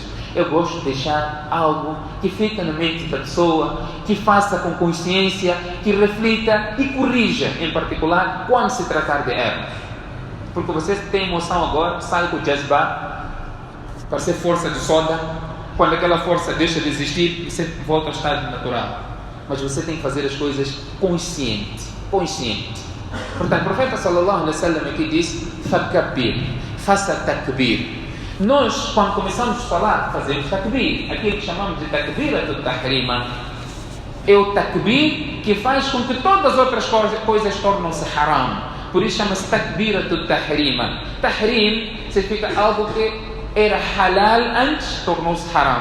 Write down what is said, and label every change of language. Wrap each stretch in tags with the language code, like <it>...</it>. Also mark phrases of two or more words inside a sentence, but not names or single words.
<pt>Eu gosto de deixar algo que fique na mente da pessoa, que faça com consciência, que reflita e corrija, em particular, quando se tratar de erros. Porque você tem emoção agora, sai com o jazba, para ser força de soda. Quando aquela força deixa de existir, você volta ao estado natural. Mas você tem que fazer as coisas consciente. Portanto, o profeta</pt> <ar>صلى الله عليه وسلم</ar> <pt>aqui diz: fakabbir, faça takbir. Nós, quando começamos a falar, fazemos takbir. Aquilo que chamamos de</pt> <ar>تكبيرة التحريم</ar> <pt>é o takbir que faz com que todas as outras coisas tornem-se haram. Por isso chama-se</pt> <ar>تكبيرة التحريم.</ar> <pt>Tahrim significa algo que era halal antes, tornou-se haram.</pt>